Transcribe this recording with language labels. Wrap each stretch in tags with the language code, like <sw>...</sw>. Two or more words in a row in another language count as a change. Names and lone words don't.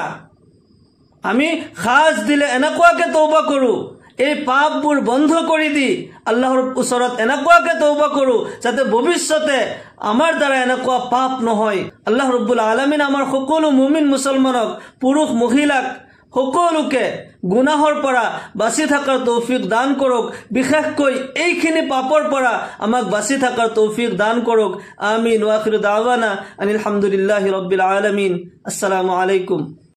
<as>আমি খাজ দিলে এনেকুৱাকে তওবা কৰো, এই পাপবোৰ বন্ধ কৰি দি আল্লাহৰ ওচৰত এনেকুৱাকে তওবা কৰো যাতে ভৱিষ্যতে আমাৰ দ্বাৰা এনেকুৱা পাপ নহয়।</as> <ar>الله رب العالمين</ar> <as>আমাৰ সকলো মুমিন মুছলমানক, পুৰুষ মহিলাক সকলোকে গুনাহৰ পৰা বাচি থকাৰ তৌফিক দান কৰক, বিশেষকৈ এইখিনি পাপৰ পৰা আমাক বাচি থকাৰ তৌফিক দান কৰক।</as> <ar>آمين وآخر دعوانا أن الحمد لله رب العالمين. السلام عليكم.</ar>